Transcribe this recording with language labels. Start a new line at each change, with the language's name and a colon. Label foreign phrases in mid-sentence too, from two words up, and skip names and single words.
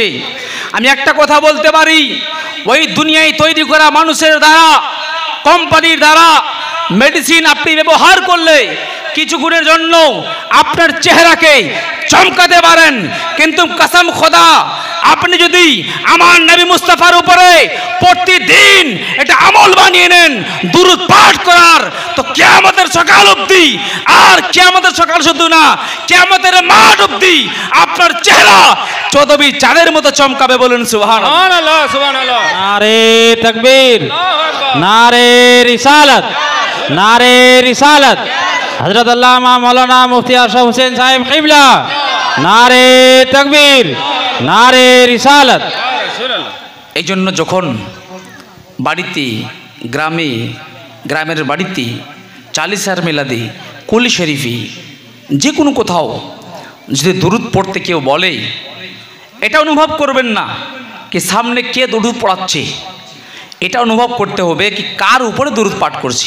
Bangla: আমি একটা কথা বলতে পারি, ওই দুনিয়ায় তৈরি করা মানুষের দ্বারা, কোম্পানির দ্বারা মেডিসিন আপনি ব্যবহার করলে কিছু গুণের জন্য আপনার চেহারাকে চমকাতে পারেন, কিন্তু কসম খোদা, আপনি যদি আমার নবী মুস্তাফার উপরে প্রতিদিন এটা আমল বানিয়ে নেন দুরূদ পাঠ করার, তো কিয়ামতের সকাল অবধি, আর কিয়ামতের সকাল শুধু না, কিয়ামতের মাঠ অবধি আপনার চেহারা চৌধুরী চাঁদের মতো চমকাবে। বলুন সুবহানাল্লাহ।
Arabic: سبحان الله سبحان الله.
Urdu: نعرہ تکبیر، نعرہ رسالت، نعرہ رسالت. حضرت علامہ مولانا مفتی اشرف حسین صاحب قبلہ, نعرہ تکبیر، نعرہ رسالت.
Bangla: এই জন্য যখন বাড়িতে, গ্রামে, গ্রামের বাড়িতে চালিসার মিলাদে, কুলি শরীফি, যে কোনো কোথাও যদি দুরুদ পড়তে কেউ বলে, এটা অনুভব করবেন না কি সামনে কে দুরুদ পড়াচ্ছে, এটা অনুভব করতে হবে কি কার উপরে দুরুদ পাঠ করছি।